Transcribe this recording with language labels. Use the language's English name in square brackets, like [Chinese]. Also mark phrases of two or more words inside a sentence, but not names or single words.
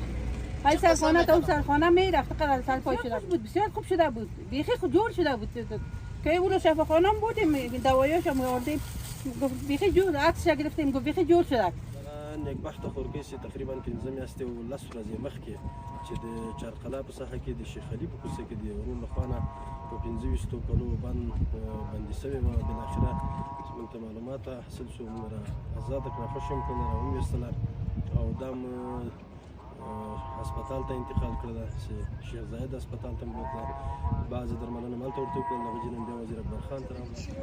[Persian] ای سرخانه تا اون سرخانه میرفت قرار سرپای شده بود، بسیار خوب شده بود، بیخی خود جور شده بود که اون شفاخانه هم بودیم دوایاش هم آوردیم بیخی جور عکسش گرفتیم گفت بیخی جور شده. [Pashto] نیکبخته خورګیسي تقریبا 15 میاشتې او 10 ورځې مخکې چې د چارقلا په ساحه کې د شیخ علي په کوڅه کې د ورور له خوا نه په 25 کلو بندي شوې وه. بالاخره موږ ته معلومات حاصل شو، موږ را ازاده کړه، خوښ هم کړه، را وویستله او دا هسپتال ته انتقال کړله چې شیخ زاید هسپتال ته مو بوتله، بعضې درملنه مې هلته ورته وکړل، د هغې نه بیا وزیر اکبر خان ته راغلم.